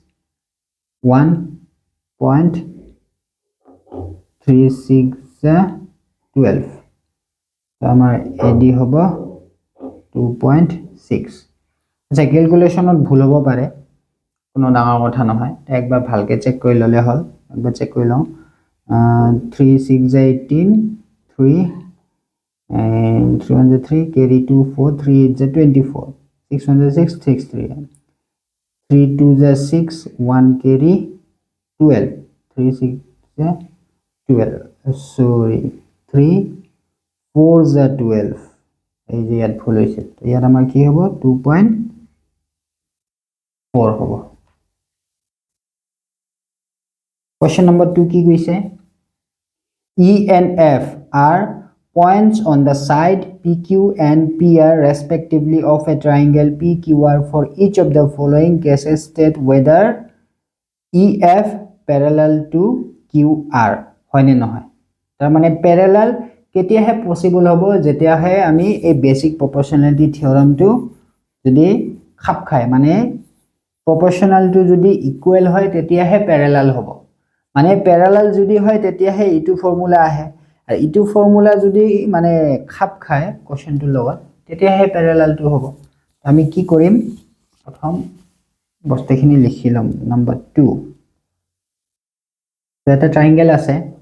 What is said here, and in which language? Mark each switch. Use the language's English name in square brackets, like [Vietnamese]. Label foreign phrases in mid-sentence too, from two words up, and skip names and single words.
[Assamese] 1.36 12 তো আমাৰ AD হ'ব 2.6 আচ্ছা ক্যালকুলেশনত ভুল হ'ব পাৰে কোনো ডাঙৰ কথা নহয় একবাৰ ভালকে চেক কৰি ললে হল একবাৰ চেক কৰি লওঁ 3 6 18 3 and 3 1 3 carry 2 4 3 8 24 6 1 6 6 3 3 2 6 1 carry 12 3 6 12 sorry 3 4 12 এই যে ইয়াত ভুল হৈছে ইয়াত আমাৰ কি হ'ব 2.4 হ'ব [English] question number 2 [Assamese] কি কৈছে [English] E and F are points on the side PQ and PR respectively of a triangle PQR for each of the following cases state whether EF parallel to QR [Assamese] হয় নে নহয় তাৰ মানে parallel কেতিয়াহে পসিবল হ'ব যেতিয়াহে আমি এই [English] basic proportionality [Assamese] থিওৰামটো যদি খাপ খায় মানে প্ৰপৰশনালটো যদি ইকুৱেল হয় তেতিয়াহে প্যাৰালাল হ'ব মানে প্যাৰালাল যদি হয় তেতিয়াহে ইটো ফৰ্মুলা আহে আৰু ইটো ফৰ্মুলা যদি মানে খাপ খায় কোৱেশ্চনটোৰ লগত তেতিয়াহে প্যাৰালালটো হ'ব আমি কি কৰিম প্ৰথম বস্তুখিনি লিখি লম নম্বৰ 2 এটা ট্ৰায়াঙ্গেল আছে